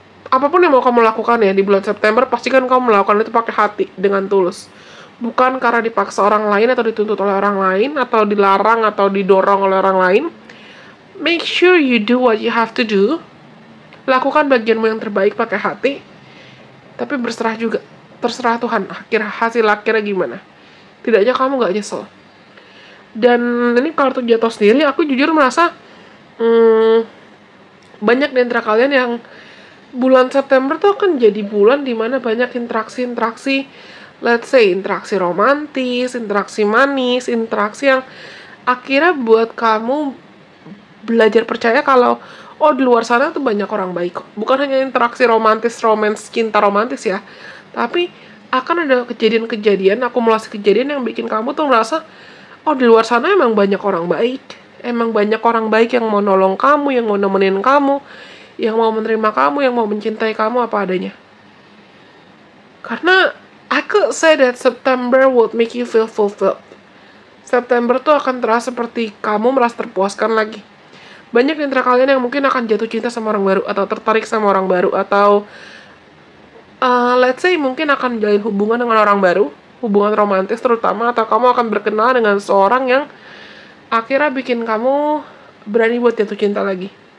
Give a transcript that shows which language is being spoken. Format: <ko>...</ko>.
<id>Apapun yang mau kamu lakukan ya di bulan September, pastikan kamu melakukan itu pakai hati, dengan tulus. Bukan karena dipaksa orang lain atau dituntut oleh orang lain, atau dilarang atau didorong oleh orang lain.</id> <en>Make sure you do what you have to do.</en> <id>Lakukan bagianmu yang terbaik pakai hati. Tapi berserah juga. Terserah Tuhan, hasil akhirnya gimana. Tidaknya kamu gak nyesel. Dan ini kartu jatuh sendiri, aku jujur merasa banyak di antara kalian yang bulan September tuh akan jadi bulan dimana banyak interaksi-interaksi,</id> <en>let's say</en> <id>interaksi romantis, interaksi manis, interaksi yang akhirnya buat kamu belajar percaya kalau oh di luar sana tuh banyak orang baik kok. Bukan hanya interaksi romance, cinta romantis ya, tapi akan ada kejadian-kejadian, akumulasi kejadian yang bikin kamu tuh merasa oh di luar sana emang banyak orang baik. Emang banyak orang baik yang mau nolong kamu, yang mau nemenin kamu, yang mau menerima kamu, yang mau mencintai kamu apa adanya.</id> <en>Karena I could say that September would make you feel fulfilled.</en> <id>September tuh akan terasa seperti kamu merasa terpuaskan lagi. Banyak di antara kalian yang mungkin akan jatuh cinta sama orang baru, atau tertarik sama orang baru, atau</id> <en>let's say</en> <id>mungkin akan menjalin hubungan dengan orang baru, hubungan romantis terutama, atau kamu akan berkenal dengan seorang yang akhirnya bikin kamu berani buat jatuh cinta lagi.</id>